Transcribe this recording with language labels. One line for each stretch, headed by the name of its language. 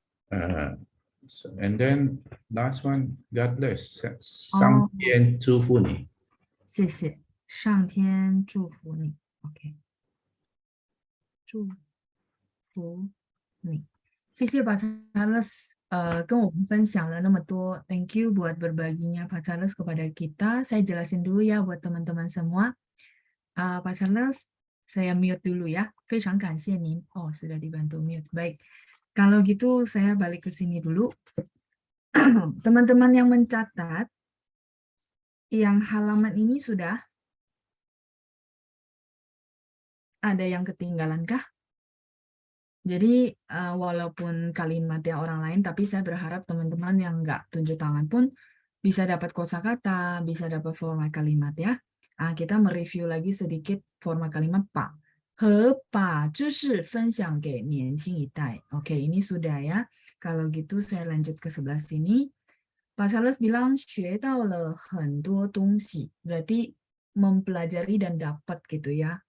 English: ？And then last one, God bless，
Chinese: 上天祝福你。谢谢，上天祝福你 ，OK， 祝福你。
Indonesian: 谢谢Pak Charles
Chinese: 跟我们分享了那么多
Indonesian: ，Thank you buat berbaginya Pak Charles kepada kita. Saya jelasin dulu ya buat teman-teman semua. Pak Charles, saya mute dulu ya.
Chinese: 非常感谢您.
Indonesian: Oh, sudah dibantu mute. Baik. Kalau gitu saya balik ke sini dulu. Teman-teman yang mencatat, yang halaman ini sudah ada yang ketinggalan kah? Jadi walaupun kalimatnya orang lain, tapi saya berharap teman-teman yang nggak tunjuk tangan pun bisa dapat kosakata, bisa dapat format kalimat ya. Kita mereview lagi sedikit format kalimat Pak.
Chinese: 和把知识分享给年轻一代.
Indonesian: Oke, ini sudah ya. Kalau gitu saya lanjut ke sebelah sini. Pak Charles bilang
Chinese: 学到了很多东西.
Indonesian: Berarti mempelajari dan dapat gitu ya.